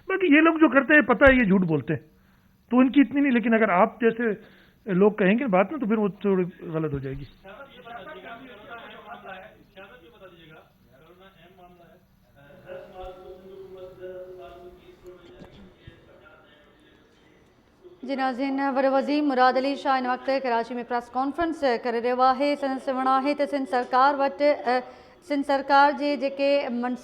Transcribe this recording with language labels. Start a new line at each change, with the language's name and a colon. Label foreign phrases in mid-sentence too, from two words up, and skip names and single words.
Urdu: باقی یہ لوگ جو کرتے ہیں پتہ ہے یہ جھوٹ بولتے ہیں, تو ان کی اتنی نہیں, لیکن اگر آپ جیسے لوگ کہیں گے بات نا, تو پھر وہ تھوڑی غلط ہو جائے گی. جی ناظرین,
Sindhi: وڈے وزیر مراد علی شاہ इन वक्त कराची में प्रेस कॉन्फ्रेंस करे रहियो आहे. संदसि चवणु आहे त सिंध सरकार वटि सिंध सरकार जे जेके